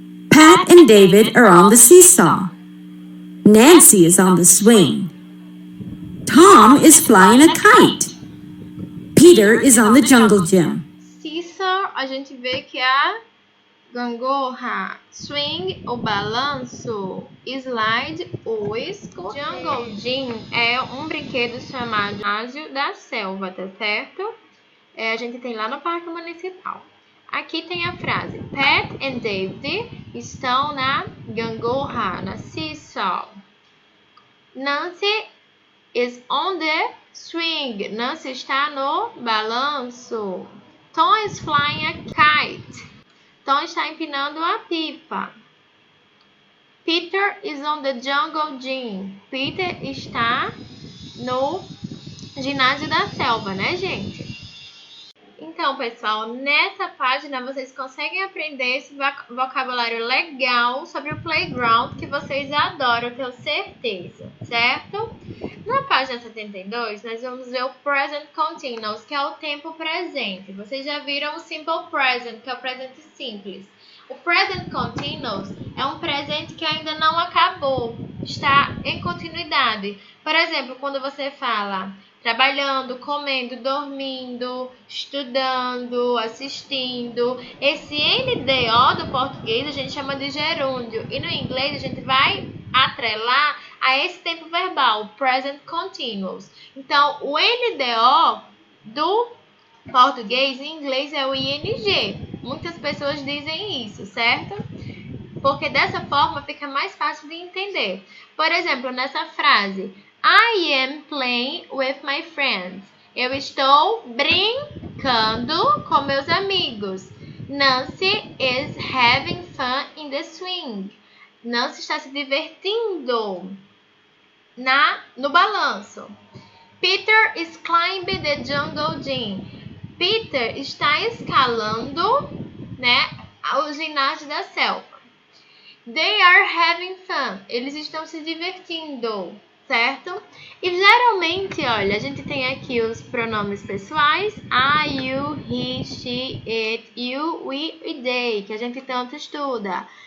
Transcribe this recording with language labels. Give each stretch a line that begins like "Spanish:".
English: Pat and David are on the seesaw. Nancy is on the swing. Tom is flying a kite. Peter is on the jungle gym.
Portuguese: Seesaw, a gente vê que é a gangorra. Swing, o balanço. Slide, o escorrego. Jungle Gym é um brinquedo chamado ginásio da selva, tá certo? A gente tem lá no Parque Municipal. Aqui tem a frase: Pat and David estão na gangorra, na seesaw.
English: Nancy is on the swing.
Portuguese: Nancy está no balanço.
English: Tom is flying a kite.
Portuguese: Tom está empinando a pipa.
English: Peter is on the jungle gym.
Portuguese: Peter está no ginásio da selva, né, gente? Então, pessoal, nessa página vocês conseguem aprender esse vocabulário legal sobre o playground que vocês adoram, eu tenho certeza, certo? Na página 72, nós vamos ver o present continuous, que é o tempo presente. Vocês já viram o simple present, que é o presente simples. O present continuous é um presente que ainda não acabou, está em continuidade. Por exemplo, quando você fala trabalhando, comendo, dormindo, estudando, assistindo, esse NDO do português a gente chama de gerúndio. E no inglês a gente vai atrelar a esse tempo verbal, present continuous. Então, o NDO do português em inglês é o ING. Muitas pessoas dizem isso, certo? Porque dessa forma fica mais fácil de entender. Por exemplo, nessa frase,
English: I am playing with my friends.
Portuguese: Eu estou brincando com meus amigos.
English: Nancy is having fun in the swing.
Portuguese: Nancy está se divertindo no balanço.
English: Peter is climbing the jungle gym.
Portuguese: Peter está escalando, o ginásio da selva.
English: They are having fun.
Portuguese: Eles estão se divertindo, certo? E geralmente, olha, a gente tem aqui os pronomes pessoais.
English: I, you, he, she, it, you, we e they,
Portuguese: que a gente tanto estuda.